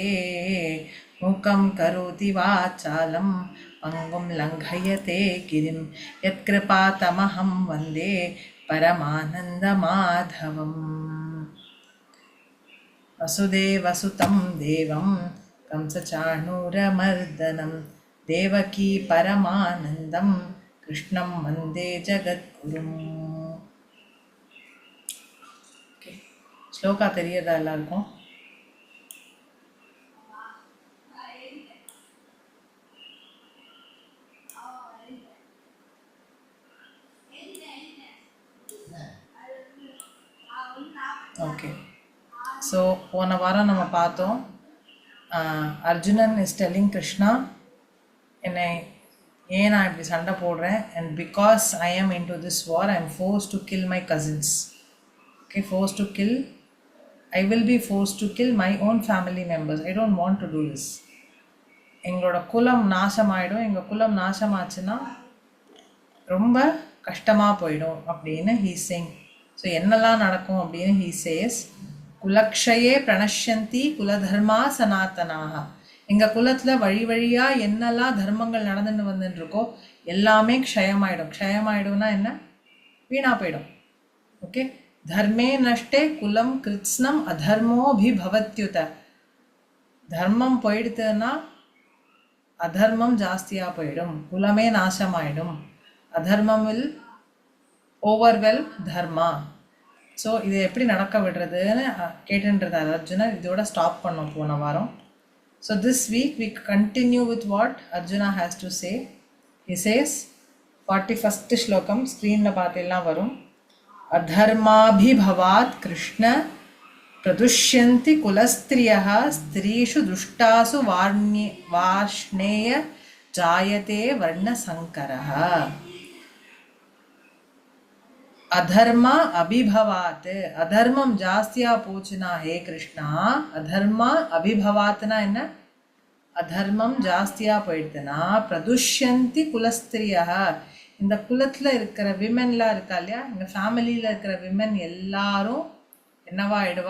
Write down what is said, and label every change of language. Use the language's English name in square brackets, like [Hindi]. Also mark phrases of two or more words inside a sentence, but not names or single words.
[Sanskrit] मूकं करोति वाचालं पङ्गुं लङ्घयते गिरिं यत्कृपातमहं वन्दे परमानन्दमाधवम्। वसुदेवसुतं देवं कंसचाणूरमर्दनं देवकी परमानन्दं कृष्णं वन्दे जगद्गुरुम्. [Tamil] ஸ்லோகா தெரியறதா எல்லாருக்கும்? ஓகே. [English] ஸோ போன வாரம் நம்ம பார்த்தோம், அர்ஜுனன் is telling Krishna, [Tamil] என்னை ஏன் நான் இப்படி சண்டை போடுறேன், [English] and because I am in to this war I am force to kill my cousins. okay, force to kill, I will be forced to kill my own family members. I don't want to do this. [Tamil] எங்களோட குலம் நாசமாயிடும், எங்கள் குலம் நாசமாச்சுன்னா ரொம்ப கஷ்டமாக போயிடும் அப்படின்னு [English] he saying. [Tamil] ஸோ என்னெல்லாம் நடக்கும் அப்படின்னு [English] he says, [Sanskrit] कुलक्षये प्रणश्यन्ति कुलधर्माः सनातनाः. [Tamil] எங்கள் குலத்தில் வழி வழியாக என்னெல்லாம் தர்மங்கள் நடந்துட்டு வந்துட்டு இருக்கோ எல்லாமே க்ஷயமாயிடும். க்ஷயமாயிடும்னா என்ன? வீணாக போயிடும். ஓகே, [Sanskrit] धर्मे नष्टे कुलम कृत्स्नम अधर्मोभिभवत्युत. [Tamil] धर्मम போயிடுதுன்னா அதர்மம் ஜாஸ்தியாக போயிடும், குலமே நாசமாயிடும். [English] Adharmam will overwhelm Dharma. [Tamil] ஸோ இது எப்படி நடக்க விடுறதுன்னு கேட்டுன்றார் அர்ஜுனர். இதோட ஸ்டாப் பண்ணோம் போன வாரம். [English] So this week we continue with what Arjuna has to say. He says [Tamil] 41st ஸ்லோகம் ஸ்க்ரீனில் பார்த்தெல்லாம் வரும். [Sanskrit] अधर्माभिभवात् कृष्ण प्रदुष्यन्ति कुलस्त्रियः स्त्रीषु दुष्टासु वार्ष्णेय जायते वर्णसंकरः. अधर्म अभिभवात्, [Tamil] அதர்மம் ஜாஸ்தியா போச்சுனா ஹே கிருஷ்ணா, [Sanskrit] अधर्म अभिभवात्ना [Tamil] என்ன? அதர்மம் ஜாஸ்தியா போயிடுதுன்னா [Sanskrit] प्रदुष्यन्ति कुलस्त्रियः, [Tamil] இந்த குலத்தில் இருக்கிற விமென்லாம் இருக்கா இல்லையா, எங்கள் ஃபேமிலியில் இருக்கிற விமென் எல்லாரும் என்னவா ஆயிடுவா?